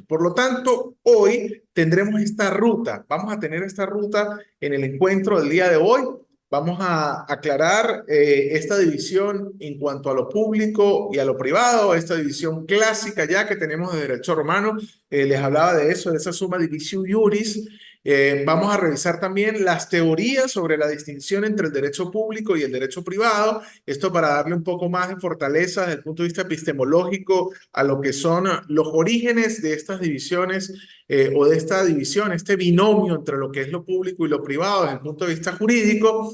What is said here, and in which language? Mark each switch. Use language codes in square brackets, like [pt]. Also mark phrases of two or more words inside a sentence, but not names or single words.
[es] Por lo tanto, hoy tendremos esta ruta. Vamos a tener esta ruta en el encuentro del día de hoy. Vamos a aclarar esta división en cuanto a lo público y a lo privado, esta división clásica ya que tenemos de derecho romano. Les hablaba de eso, de esa [la] summa divisio iuris. [es] Vamos a revisar también las teorías sobre la distinción entre el derecho público y el derecho privado. Esto para darle un poco más de fortaleza desde el punto de vista epistemológico a lo que son los orígenes de estas divisiones o de esta división, este binomio entre lo que es lo público y lo privado desde el punto de vista jurídico.